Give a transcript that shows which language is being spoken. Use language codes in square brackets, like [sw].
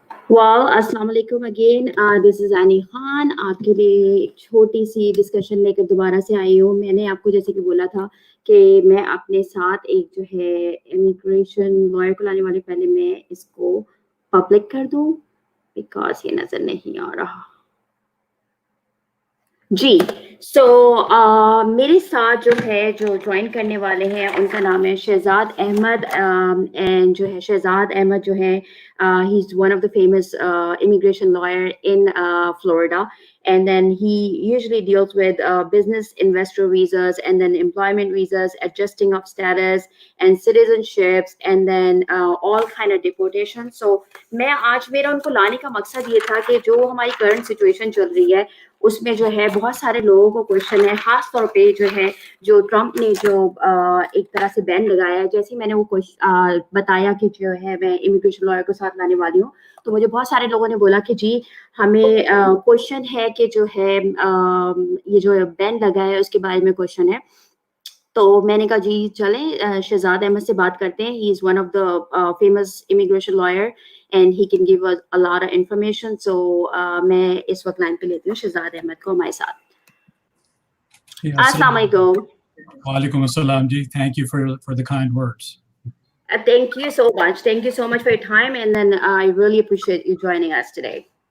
[hi] वाह अस्सलाम वालेकुम अगेन दिस इज़ आनी खान आपके लिए एक छोटी सी डिस्कशन लेकर दोबारा से आई हूँ। मैंने आपको जैसे कि बोला था कि मैं अपने साथ एक जो है इमिग्रेशन लॉयर को लाने वाली, पहले मैं इसको पब्लिक कर दूँ बिकॉज़ ये नज़र नहीं आ रहा। जी, सो मेरे साथ जो जॉइन करने वाले हैं उनका नाम है शहजाद अहमद एंड जो है [en] शहजाद अहमद जो है he is one of the famous immigration lawyer in Florida, and then he usually deals with business investor visas and then employment visas, adjusting of status and citizenships and then all kind of deportation. [hi] So मैं आज मेरा उनको लाने का मकसद ये था कि जो हमारी करंट सिचुएशन चल रही है उसमें जो है बहुत सारे लोगों को क्वेश्चन है, खास तौर पे जो है जो ट्रम्प ने जो एक तरह से बैन लगाया है। जैसे ही मैंने वो बताया कि जो है मैं इमिग्रेशन लॉयर को साथ लाने वाली हूँ, तो मुझे बहुत सारे लोगों ने बोला कि जी हमें क्वेश्चन है कि जो है ये जो बैन लगा है उसके बारे में क्वेश्चन है। तो मैंने कहा जी चलें शहजाद अहमद से बात करते हैं। [en] He is one of the famous immigration lawyer and he can give us a lot of information. [hi] सो मैं इस वक्त लाइन पे लेती हूँ शहजाद अहमद को हमारे साथ। अस्सलाम वालेकुम। Walaikum assalam ji. [en] Thank you for the kind words. Thank you so much. Thank you so much for your time, and then I really appreciate you joining us today.